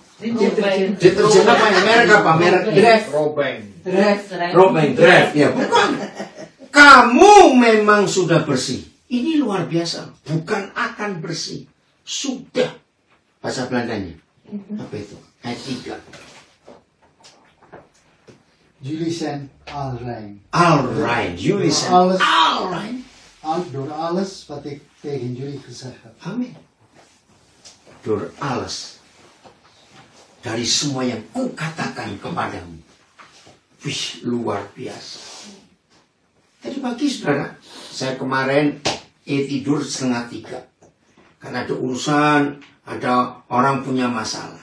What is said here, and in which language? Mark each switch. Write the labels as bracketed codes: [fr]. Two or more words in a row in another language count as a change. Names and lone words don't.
[id] Deterjen apa ya? Merek apa? Merek Dreft. Robeng Dreft. Ya, bukan. Kamu memang sudah bersih. Ini luar biasa. Bukan akan bersih. Sudah. Bahasa Belandanya. Apa itu? Ayat 3. [nl] Jullie zijn al rein. Alright. Jullie zijn alright. Door alles wat ik tegen jullie gezegd heb. Amin. Door alles. [id] Dari semua yang kukatakan kepadamu. Wih, luar biasa. Tadi pagi saudara, saya kemarin tidur 2:30. Karena ada urusan, ada orang punya masalah.